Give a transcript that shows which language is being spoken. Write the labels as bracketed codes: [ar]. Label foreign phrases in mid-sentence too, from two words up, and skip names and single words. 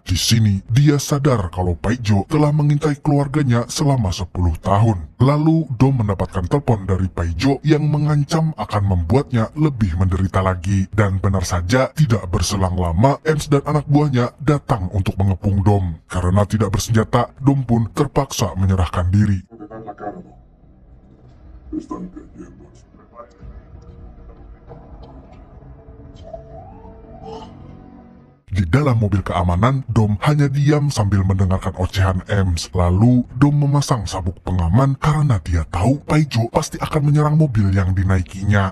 [id] Di sini, dia sadar kalau Paijo telah mengintai keluarganya selama 10 tahun. Lalu, Dom mendapatkan telepon dari Paijo yang mengancam akan membuatnya lebih menderita lagi. Dan benar saja, tidak berselang lama, Ems dan anak buahnya datang untuk mengepung Dom. Karena tidak bersenjata, Dom pun terpaksa menyerahkan diri. [es] La cara, no. Están cayendo. [id] Di dalam mobil keamanan, Dom hanya diam sambil mendengarkan ocehan Ems. Lalu, Dom memasang sabuk pengaman karena dia tahu Paijo pasti akan menyerang mobil yang dinaikinya.